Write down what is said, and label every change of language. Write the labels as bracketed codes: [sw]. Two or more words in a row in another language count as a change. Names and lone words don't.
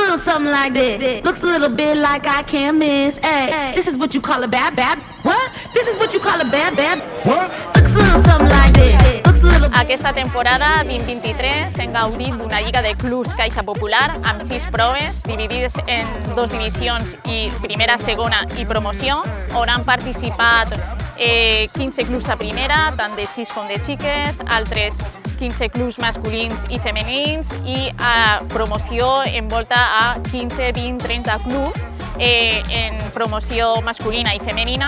[en] something like this. Looks a little bit like I can't miss. Hey, this is what you call a bad. What? This is what you call a bad. What? Looks a little something like this. Looks a little. [ca] Aquesta temporada 2023 hem gaudit d'una lliga de clubs Caixa Popular amb 6 proves dividides en 2 divisions i primera, segona i promoció, on han participat 15 clubs a primera, tant de xics com de xiques, altres 15 clubs masculins i femenins i a promoció envolta a 15, 20, 30 clubs en promoció masculina i femenina.